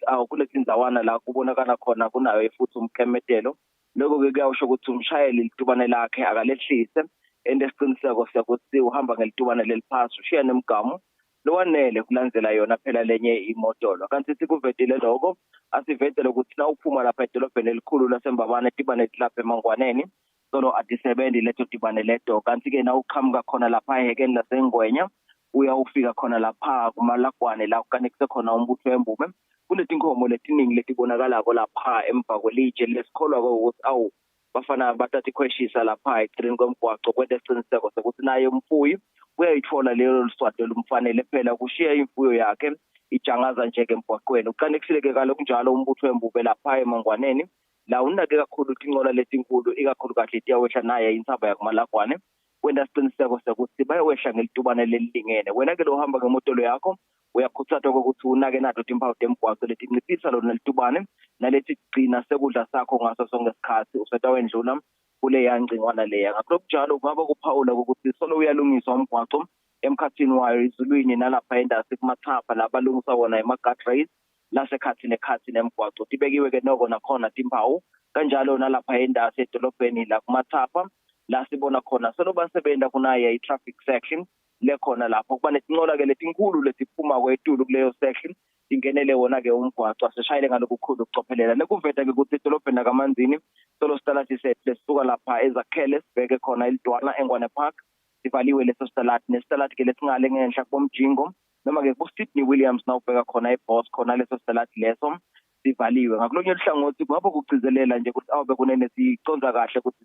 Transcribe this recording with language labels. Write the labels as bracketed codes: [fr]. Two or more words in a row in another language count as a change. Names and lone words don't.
[ss] kuletindzawana la kubonakala khona kunayo futhi umkemetelo lokho ke kuyasho ukuthi umshayeli litubane lakhe akalehlise endesiqiniseko siyakuthi uhamba ngelitubane leliphasi ushiya nemgamo lowanele kulandzela yona phela lenye imotolo kanti sikuvedile lokho asivetele ukuthi na uphuma lapha edolobheni elikhulu laseMbabane tibane lapha eMangwaneni solo atisebendi leto tibane leto kanti ke na uqhamuka khona lapha ehekeni laseNgwenya uyawufika khona lapha kumalagwane la ukanekise khona umbutho wembume kuletinkomo letiningi letibonakalako lapha emva kwelitshe lesikholwa ukuthi bafana bathatha ikhweshisa lapha eceleni komgwaqo kwenta isiqiniseko sokuthi naye umfuyi uyayithola leyo liswati lumfanele phela kushiya imfuyo yakhe ijangaza nje emgwaqweni uqanekisile kaloku njalo umbutho wembube lapha eMangwaneni la unake kakhulu tinqola letinkulu ikakhulu kahle tiyawehla naye insaba yakumalagwane kwenta isiqiniseko sokuthi bayowehla ngelitubane lelilingene wena ke lo uhamba ngemotolo yakho uyakhuthazwa ukuthi unake nato timpawu temgwaqo letinciphisa lona litubane naletigcina sekudla sakho ngaso sonke isikhathi usetawendlula kule yangcingwana leya ngakho njalo kungaba kuphawula ukuthi solo uyalungiswa umgwaqo emkhathini wayo izulwini nalapha endasi kumathapha labalungisa wona ema-guardrails lasekhathini ekhathini emgwaqo tibekiwe ke noko nakhona timpawu kanjalo nalapha endasi edolobheni la kumathapha la sibona khona solo basebenta kunaye i- [en] traffic section [ss] lekhona lapho kuba netinqola ke letinkulu letiphuma kwetulu kuleyo section ingenele wona ke umgwaqo asishayile ngalokukhulu ukucophelela nekuveta ke ukuthi edolobheni kaManzini solo stalati lesisuka lapha ezakhele sibeke khona elidwana eNgwane Park sivaliwe leso stalati nestalati ke lesingale ngenhla komjingo noma ke kuSydney Williams nawubheka khona eBoss khona leso stalati leso sivaliwe ngakulonye uhlangothi kungaba kugcizelela nje ukuthi awube kunene siconza kahle ukuthi